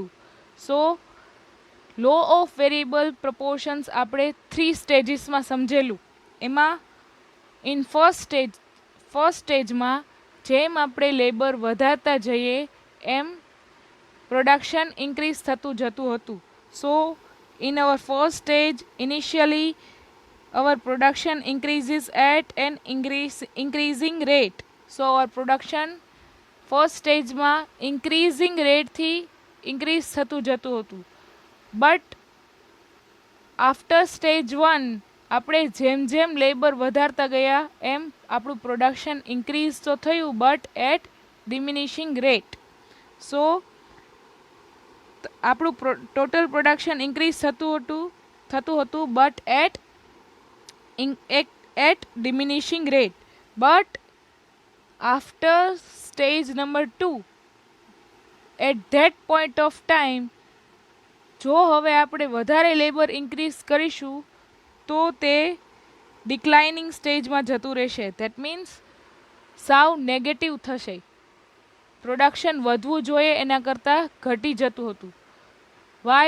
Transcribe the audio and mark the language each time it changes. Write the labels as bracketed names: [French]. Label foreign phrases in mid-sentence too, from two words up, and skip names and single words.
[English] so law of variable proportions [Gujarati] આપણે 3 સ્ટેજીસમાં સમજેલું. એમાં [English] in first stageમાં [Gujarati] જેમ આપણે લેબર વધારતા જઈએ એમ પ્રોડક્શન ઇન્ક્રીઝ થતું જતું હતું. [English] so in our first stage initially our production increases at an increasing rate. So our production first stage માં increasing rate થી increase [Gujarati] થતું જતું હતું. [English] but after stage 1 [Gujarati] આપણે જેમ જેમ લેબર વધારતા ગયા એમ આપણું પ્રોડક્શન ઇન્ક્રીઝ તો થયું, [English] but at diminishing rate. [Gujarati] સો આપણું [English] total production increase [Gujarati] થતું હતું [English] but at diminishing rate. But after stage number 2, at that point of time, [Gujarati] જો હવે આપણે વધારે લેબર ઇન્ક્રીઝ કરીશું તો તે [English] declining stageમાં [Gujarati] જતું રહેશે. [English] that means [Gujarati] સાવ નેગેટિવ થશે. પ્રોડક્શન વધવું જોઈએ એના કરતાં ઘટી જતું હતું. [English] વાય?